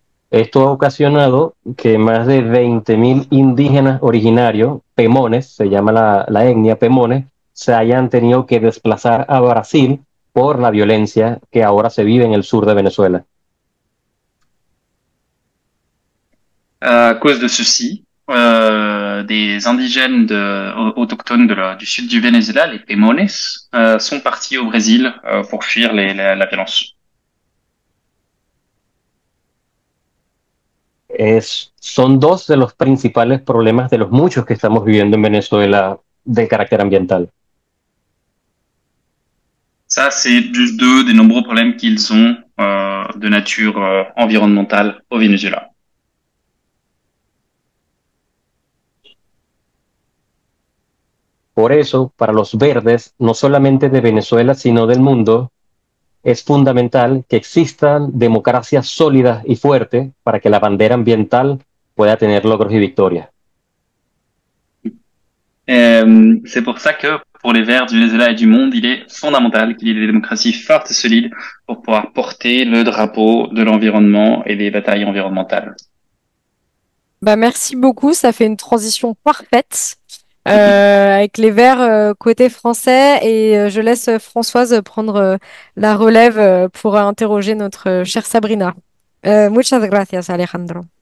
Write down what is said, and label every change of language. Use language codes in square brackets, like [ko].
[es] Esto ha ocasionado que más de 20.000 indígenas originarios, pemones, se llama la etnia pemones, se hayan tenido que desplazar a Brasil por la violencia que ahora se vive en el sur de Venezuela. [fr] À cause de ceci, des indigènes autochtones du sud du Venezuela, les Pemones, sont partis au Brésil pour fuir la violence. [es] Son dos de los principales problemas de los muchos que estamos viviendo en Venezuela de carácter ambiental. [fr] Ça, c'est juste deux des nombreux problèmes qu'ils ont de nature environnementale au Venezuela. [es] Por eso, para los verdes, no solamente de Venezuela, sino del mundo, es fundamental que existan democracias sólidas y fuertes para que la bandera ambiental pueda tener logros y victorias. [fr] C'est pour ça que pour les Verts du Venezuela et du monde, il est fondamental qu'il y ait des démocraties fortes et solides pour pouvoir porter le drapeau de l'environnement et des batailles environnementales. Bah, merci beaucoup, ça fait une transition parfaite avec les Verts côté français et je laisse Françoise prendre la relève pour interroger notre chère Sabrina. [es] Muchas gracias, Alejandro.